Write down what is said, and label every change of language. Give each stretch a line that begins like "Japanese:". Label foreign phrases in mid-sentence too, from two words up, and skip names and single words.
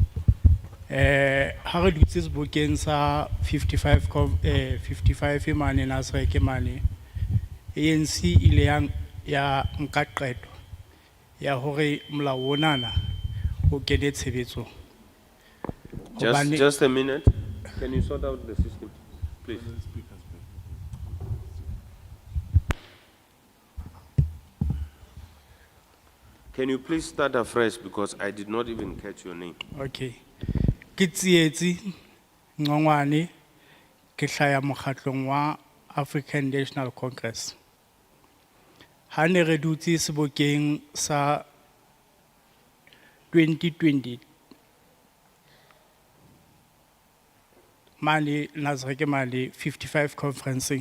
Southern Sotho: Ha re dutse sebokeng sa 55 e mane Nasrec e mane. ANC ile ya nka qeto ya hore molao onana o kene tshebetsong. Hobane-
English: Just a minute. Can you sort out the system, please? Can you please start afresh because I did not even catch your name. Okay.
Southern Sotho: Ke Tsietsi Ngongwane, ke hlaya mokgatlong wa African National Congress. Ha ne re dutse sebokeng sa 2020 mane Nasrec mane 55 conferencing.